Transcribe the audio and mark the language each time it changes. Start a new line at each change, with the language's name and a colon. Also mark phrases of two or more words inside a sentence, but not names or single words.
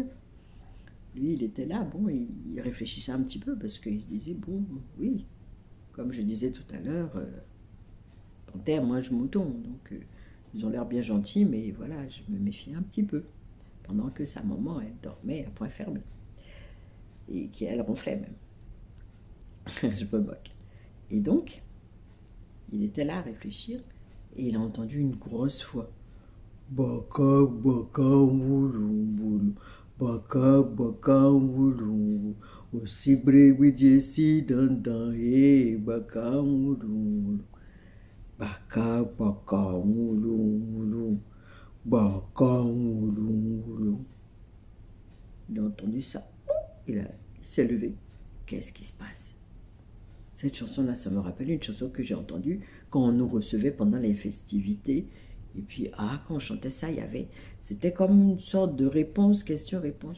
French: Lui, il était là, bon, il réfléchissait un petit peu parce qu'il se disait, bon, oui, comme je disais tout à l'heure, panthère mange mouton, donc ils ont l'air bien gentils, mais voilà, je me méfiais un petit peu. Pendant que sa maman, elle dormait à point fermé. Et qu'elle ronflait même. Je me moque. Et donc, il était là à réfléchir, et il a entendu une grosse voix. Baka, baka, moulou, moulou. Baka, baka, moulou. Osibre, widjesi, dandan, baka, moulou. Baka, baka, moulou, moulou. Baka, moulou, moulou. Il a entendu ça. Il s'est levé. Qu'est-ce qui se passe? Cette chanson-là, ça me rappelle une chanson que j'ai entendue quand on nous recevait pendant les festivités. Et puis, quand on chantait ça, c'était comme une sorte de réponse, question-réponse.